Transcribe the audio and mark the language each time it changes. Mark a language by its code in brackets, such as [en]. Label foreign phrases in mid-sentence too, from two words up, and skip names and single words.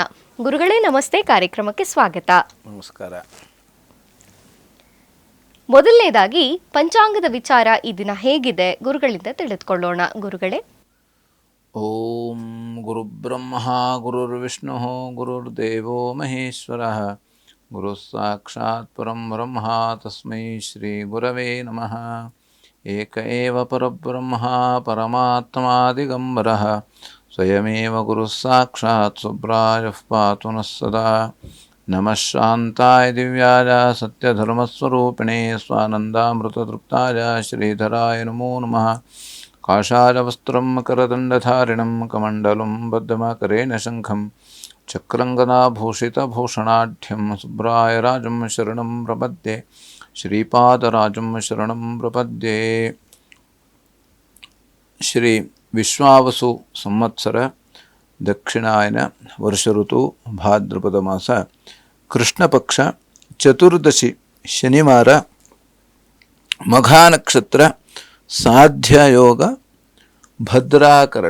[kn] ಗುರುಗಳೇ ನಮಸ್ತೆ, ಕಾರ್ಯಕ್ರಮಕ್ಕೆ ಸ್ವಾಗತ. ನಮಸ್ಕಾರ. ಮೊದಲನೇದಾಗಿ ಪಂಚಾಂಗದ ವಿಚಾರ ಈ ದಿನ ಹೇಗಿದೆ ಗುರುಗಳಿಂದ ತಿಳಿದುಕೊಳ್ಳೋಣ. ಗುರುಗಳೇ. [sa] ಓಂ ಗುರುಬ್ರಹ್ಮ ಗುರುರ್ವಿಷ್ಣು ಗುರುರ್ದೇವೋ ಮಹೇಶ್ವರ ಗುರು ಸಾಕ್ಷಾತ್ ಪರಂ ಬ್ರಹ್ಮ ತಸ್ಮೈ ಶ್ರೀ ಗುರವೇ ನಮಃ. ಏಕ ಏವ ಪರಬ್ರಹ್ಮ ಪರಮಾತ್ಮ ದಿಗಂಬರಃ ಸ್ವಯಮೇವ ಗುರು ಸಾಕ್ಷಾತ್ ಸುಬ್ರಾಯಃ ಪಾತು ನಃ ಸದಾ. ನಮಃ ಶಾಂತಾಯ ದಿವ್ಯಾಯ ಸತ್ಯಧರ್ಮಸ್ವರೂಪಿಣೇ ಸ್ವಾನಂದಾಮೃತತೃಪ್ತಾಯ ಶ್ರೀಧರಾಯ ನಮೋ ನಮಃ. ಕಾಷಾಯವಸ್ತ್ರಂ ಕರದಂಡಧಾರಿಣಂ ಕಮಂಡಲಂ ಬದ್ಧಮಕರೇಣ ಶಂಖಂ ಚಕ್ರಂಗದಾಭೂಷಿತಭೂಷಣಾಢ್ಯಂ ಸುಬ್ರಾಯ ರಾಜಂ ಶರಣಂ ಪ್ರಪದ್ಯೆ. ಶ್ರೀಪಾದರಾಜಂ ಶರಣಂ ಪ್ರಪದ್ಯೆ. ಶ್ರೀ ವಿಶ್ವಾವಸು ಸಂವತ್ಸರ ದಕ್ಷಿಣಾಯನ ವರ್ಷ ಋತು ಭಾದ್ರಪದ ಮಾಸ ಕೃಷ್ಣ ಪಕ್ಷ ಚತುರ್ದಶಿ ಶನಿವಾರ ಮಘಾ ನಕ್ಷತ್ರ ಸಾಧ್ಯ ಯೋಗ ಭದ್ರಾಕರಣ.